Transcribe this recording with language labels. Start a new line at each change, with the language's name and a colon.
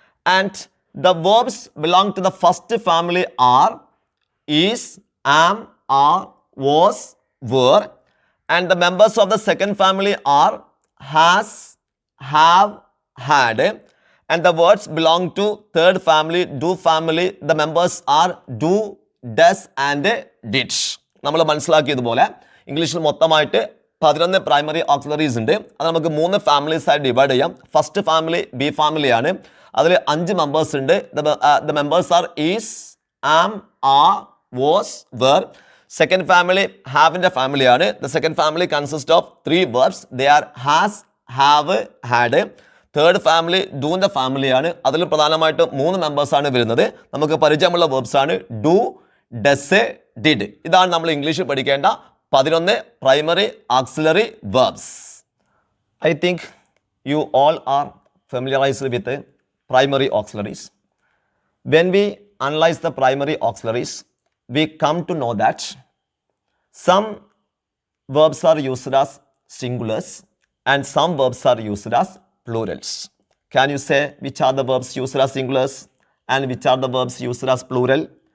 English: And the verbs belong to the first family are is, am, are, was, were. And the members of the second family are has, have, had, and the words belong to third family, do family. The members are do, does and did.
Malayalam: നമ്മൾ മനസ്സിലാക്കിയതുപോലെ ഇംഗ്ലീഷിൽ മൊത്തമായിട്ട് 11 primary auxiliaries ഉണ്ട്. അത് നമുക്ക് 3 families ആയി divide ചെയ്യാം. First family B ഫാമിലിയാണ്. അതിൽ 5 മെമ്പേഴ്സ് ഉണ്ട്.
English: The members are is, am, are, was, were.
Malayalam: Second family ഹാവിൻ്റെ ഫാമിലിയാണ്.
English: The second family consist of 3 verbs. They are has, have, had.
Malayalam: Third family ഡൂൻ്റെ ഫാമിലിയാണ്. അതിൽ പ്രധാനമായിട്ടും 3 മെമ്പേഴ്സാണ് വരുന്നത്. നമുക്ക് പരിചയമുള്ള വേർബ്സ് ആണ് ഡു, ഡസ്, ഡിഡ്. ഇതാണ് നമ്മൾ ഇംഗ്ലീഷിൽ പഠിക്കേണ്ട 11 primary auxiliary verbs.
English: I think you all are familiarized with primary auxiliaries. When we analyze the primary auxiliaries, we come to know that some verbs are used as singulars and some verbs are used as plurals. Can you say which are the verbs used as singulars and which are the verbs used as plural?